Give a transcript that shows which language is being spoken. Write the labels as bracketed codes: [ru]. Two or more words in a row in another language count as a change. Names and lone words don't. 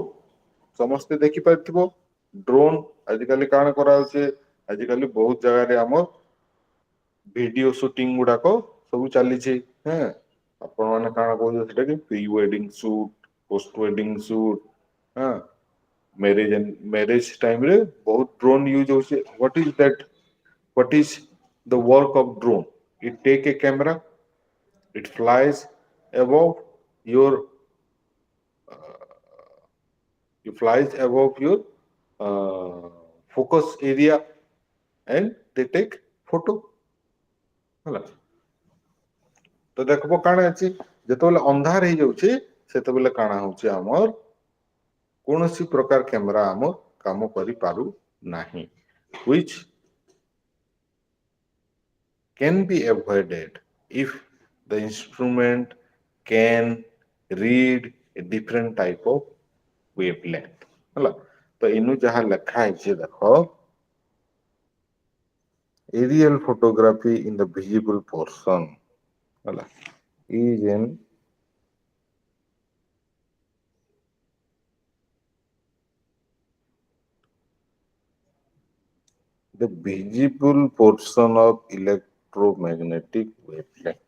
[spv] ସମସ୍ତେ ଦେଖିପାରିଥିବ drone ଆଜିକାଲି କାଣା କରାହଉଛି, ଆଜିକାଲି ବହୁତ ଜାଗାରେ ଆମର ଭିଡିଓ ସୁଟିଂ ଗୁଡାକ ସବୁ ଚାଲିଛି। ହଁ, ଆପଣ ମାନେ କାଣା କହୁଛନ୍ତି ସେଟା କି [en] pre wedding shoot, post wedding shoot, [spv] ହଁ, [en] marriage time [spv] ରେ ବହୁତ [en] drone use [spv] ହଉଛି। [en] what is that, what is the work of drone? It take a camera, it flies above your it flies above your focus area and they take photo। [spv] ହେଲା, ତ ଦେଖବ କାଣା ଅଛି, ଯେତେବେଳେ ଅନ୍ଧାର ହେଇଯାଉଛି ସେତେବେଳେ କାଣା ହଉଛି, ଆମର କୌଣସି ପ୍ରକାର କ୍ୟାମେରା ଆମ କାମ କରିପାରୁ ନାହିଁ, [en] which can be avoided if the instrument can read a different type of wavelength। [spv] ହେଲା, ତ ଇନୁ ଯାହା ଲେଖା ହେଇଛି ଦେଖ, [en] aerial photography in the visible portion, ହେଲା, is an the visible portion of electromagnetic wavelength।